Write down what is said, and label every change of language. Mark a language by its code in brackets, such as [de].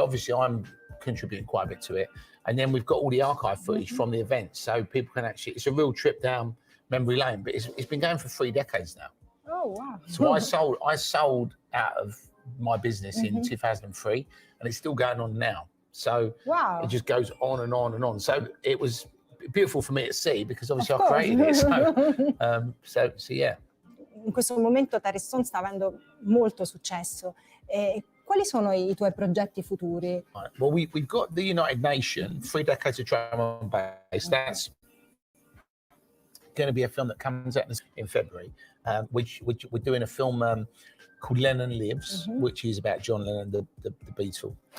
[en] Obviously, I'm contributing quite a bit to it. And then we've got all the archive footage from the event, so people can actually, it's a real trip down memory lane, but it's been going for 3 decades now. Oh, wow. So I sold out of my business in 2003, and it's still going on now. So it just goes on and on and on. So it was beautiful for me to see, because obviously I created it. So yeah. [it] In questo momento Tarisson sta avendo molto successo. Quali sono i tuoi progetti futuri? [en] Well, we've got the United Nations, 3 decades of drum and bass. That's going to be a film that comes out in February, which we're doing a film called Lennon Lives, which is about John Lennon, the Beatle.